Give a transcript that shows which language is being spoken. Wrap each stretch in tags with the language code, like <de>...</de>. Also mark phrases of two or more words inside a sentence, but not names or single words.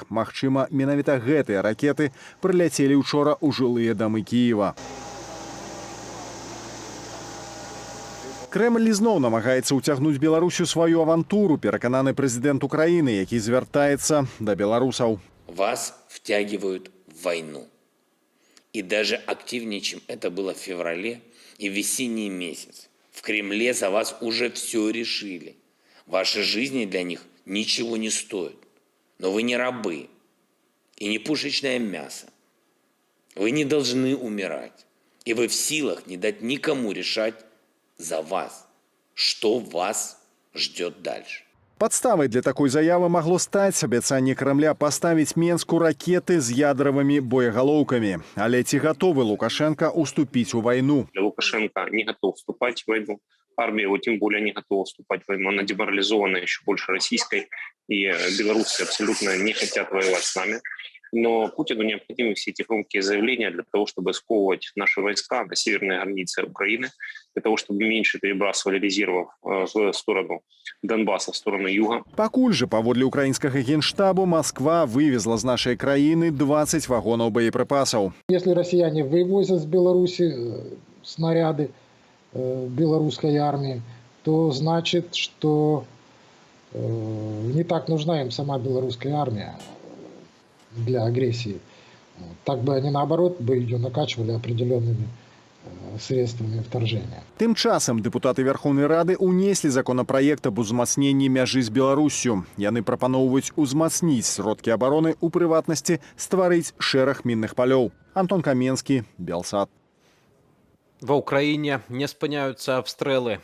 <be>Магчыма, менавіта гэтыя ракеты прыляцелі учора ў жылыя дамы Кіева. Кремль ізноў намагаецца ўцягнуць Беларусю сваю авантуру, перакананы прэзідэнт Украіны, які звяртаецца да беларусаў.</be> <ru>Вас втягивают в войну. И даже активнее, чем это было в феврале и в весенний месяц. В Кремле за вас уже все решили. Ваши жизни для них ничего не стоят. Но вы не рабы и не пушечное мясо. Вы не должны умирать. И вы в силах не дать никому решать за вас, что вас ждет дальше.</ru> <be>Падставай для такой заявы магло стаць абяцанне Крамля паставіць Менску ракеты з ядравымі боегалоўкамі. Але ці гатовы Лукашенко уступіць у вайну?</be> <ru>Лукашенко не готов вступать в войну. Армия его тем более не готова вступать в войну. Она деморализована еще больше российской. И белорусы абсолютно не хотят воевать с нами. Но Путину необходимы все эти громкие заявления для того, чтобы сковывать наши войска на северной границе Украины, для того, чтобы меньше перебрасывали резервов в сторону Донбасса, в сторону юга.</ru> <be>Пакуль жа, паводле украінскага генштабу, Масква вывезла з нашай краіны 20 вагонаў боепрыпасаў.</be> <ru>Если россияне вывозят с Беларуси снаряды белорусской армии, то значит, что не так нужна им сама белорусская армия для агрессии. Так бы они, наоборот, бы ее накачивали определенными средствами вторжения.</ru> <be>Тым часам дэпутаты Верховнай Рады унеслі законапраект аб узмацненні мяжы з Беларуссю. Яны прапаноўваюць узмацніць сродкі абароны, у прыватнасці стварыць шэраг мінных палёў. Антон Каменскі, Белсат. Ва ўкраіне не спыняюцца абстрэлы.</be>